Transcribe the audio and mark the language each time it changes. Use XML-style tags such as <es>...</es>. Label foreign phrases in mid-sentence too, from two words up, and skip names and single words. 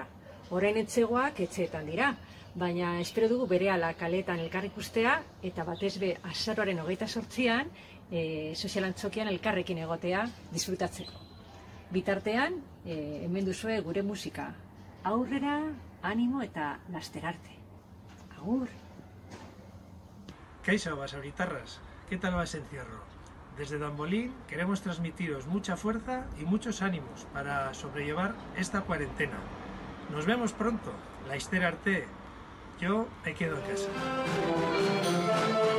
<eu>Orain etxegoak etxeetan dira, baina espero dugu berehala kaleetan elkar ikustea eta batez be azaroaren 28an sozialantzokian elkarrekin egotea disfrutatzeko. Bitartean, hemen duzue gure musika. Aurrera, animo eta lasterarte. Agur. Kaixo, basauritarras,</eu> <es>¿qué tal va ese encierro? Desde Dambolín queremos transmitiros mucha fuerza y muchos ánimos para sobrellevar esta cuarentena. Nos vemos pronto,</es> <eu>laster arte.</eu> <es>Yo me quedo en casa.</es>